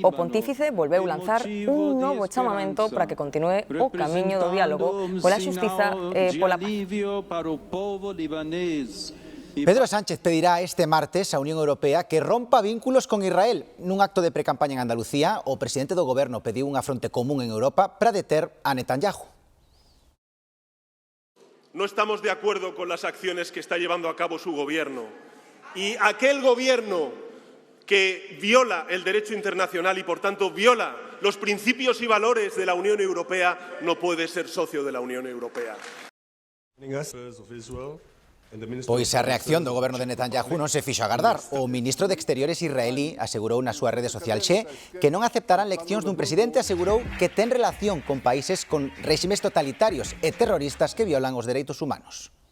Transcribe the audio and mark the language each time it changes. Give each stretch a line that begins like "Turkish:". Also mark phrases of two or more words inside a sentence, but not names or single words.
Galician: O pontífice volveu lanzar un novo chamamento para que continúe o camiño do diálogo pola xustiza e pola paz. Pedro Sánchez pedirá este martes á Unión Europea que rompa vínculos con Israel. Nun acto de precampaña en Andalucía, o presidente do goberno pediu unha fronte común en Europa para deter a Netanyahu.
Spanish: No estamos de acuerdo con las acciones que está llevando a cabo su gobierno. Y aquel gobierno que viola el derecho internacional y, por tanto, viola los principios y valores de la Unión Europea no puede ser socio de la Unión Europea.
Galician: Pois a reacción do goberno de Netanyahu non se fixo agardar. O ministro de Exteriores israelí asegurou na súa rede social Xe que non aceptarán leccións dun presidente, asegurou que ten relación con países con réximes totalitarios e terroristas que violan os dereitos humanos.